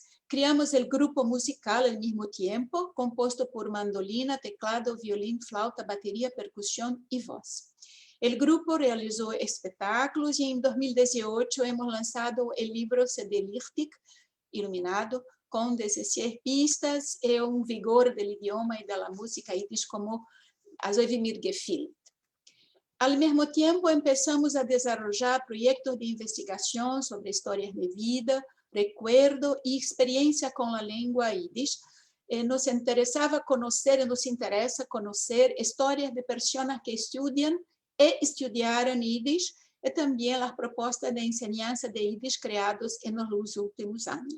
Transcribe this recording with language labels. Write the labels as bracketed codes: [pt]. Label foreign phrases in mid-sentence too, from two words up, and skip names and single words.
[es] Creamos el grupo musical al mismo tiempo, compuesto por mandolina, teclado, violín, flauta, batería, percusión y voz. El grupo realizó espectáculos y en 2018 hemos lanzado el libro CD Lichtig, iluminado, con 16 pistas y un vigor del idioma y de la música yiddish como [yi] Azoy mir gefühlt. [es] Al mismo tiempo empezamos a desarrollar proyectos de investigación sobre historias de vida, recuerdo y experiencia con la lengua yiddish. Nos interesa conocer historias de personas que estudian y estudiaron Yiddish y también las propuestas de enseñanza de Yiddish creadas en los últimos años.